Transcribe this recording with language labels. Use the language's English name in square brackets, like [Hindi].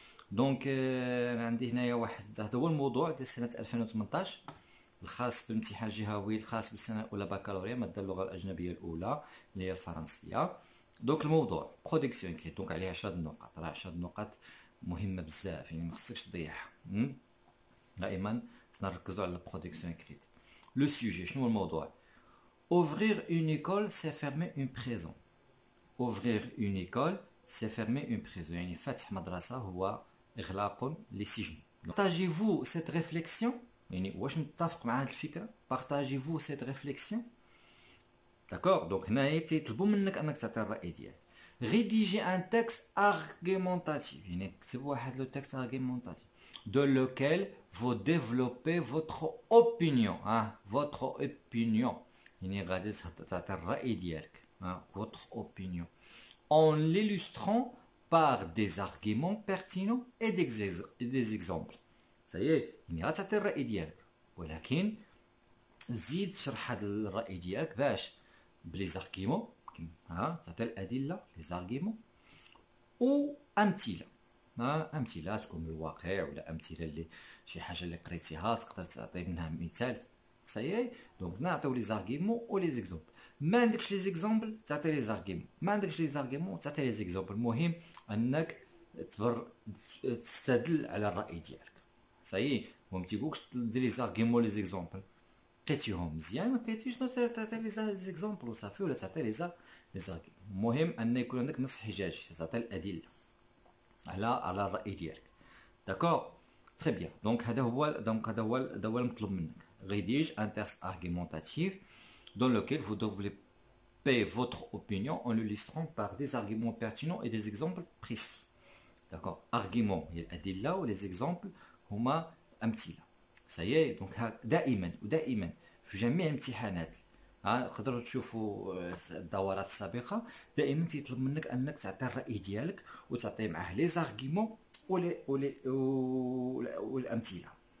[Arabic] دونك انا عندي هنايا واحد، هذا هو الموضوع ديال سنه 2018 الخاص بالامتحان الجهوي الخاص بالسنه الاولى بكالوريا ماده اللغه الاجنبيه الاولى اللي هي الفرنسيه. دونك الموضوع برودكسيون كريت، دونك عليه 10 نقاط. راه 10 نقاط مهمه بزاف، يعني ما خصكش تضيعها. دائما نركزوا على البرودكسيون كريت. [French] لو سوجي، [Arabic] شنو هو الموضوع؟ [French] ouvrir une école c'est fermer une prison. ouvrir une école c'est fermer une prison، [Arabic] يعني فتح مدرسه هو اغلاق لسجن. [French] partagez-vous cette réflexion، [Arabic] يعني واش متفق مع هذه الفكره؟ [French] partagez-vous cette réflexion. [Arabic] داكور، دونك هنايا تيطلبوا منك انك تعطي الراي ديالك. [French] rédiger un texte argumentatif، [Arabic] يعني كتب واحد [French] لو تكست argumentatif de lequel vous développez votre opinion. votre opinion [Arabic] يعني غادي تعطي الراي ديالك، [French] votre opinion en l'illustrant par des arguments pertinents et des exemples. [Arabic] صايي، يعني غتعطي الراي ديالك ولكن زيد تشرح هذا الراي ديالك باش بلي زارغيمون، تعطي الادله لي زارغيمون وامثله. امثله تكون من الواقع ولا امثله اللي شي حاجه اللي قريتيها تقدر تعطي منها مثال. صايي، دونك نعطيو لي زارغيمون و لي زيكزامبل. ما عندكش لي زيكزامبل تعطي لي زارغيمون، ما عندكش لي زارغيمون تعطي لي زيكزامبل. المهم انك تستدل على الراي ديالك. صايي، ما تيقولكش دير لي زارغيمون لي زيكزامبل، لقيتيهم مزيان ما لقيتيش تعطي لي زيكزامبل وصافي، ولا تعطي لي زارغيمون. المهم ان يكون عندك نص حجاج تعطي الادله على الراي ديالك. داكور، تري بيان. دونك هذا هو المطلوب منك. [French] rédige un texte argumentatif dans lequel vous développez votre opinion en l'illustrant par des arguments pertinents et des exemples précis. d'accord. [Arabic] Argument هي الأدلة و [French] les exemples [Arabic] هما أمثلة. سي دونك دائما ودائما في جميع الامتحانات تقدروا تشوفوا الدورات السابقة دائما تيطلب منك أنك تعطي الرأي ديالك وتعطي معاه لي زارغيمون والأمثلة.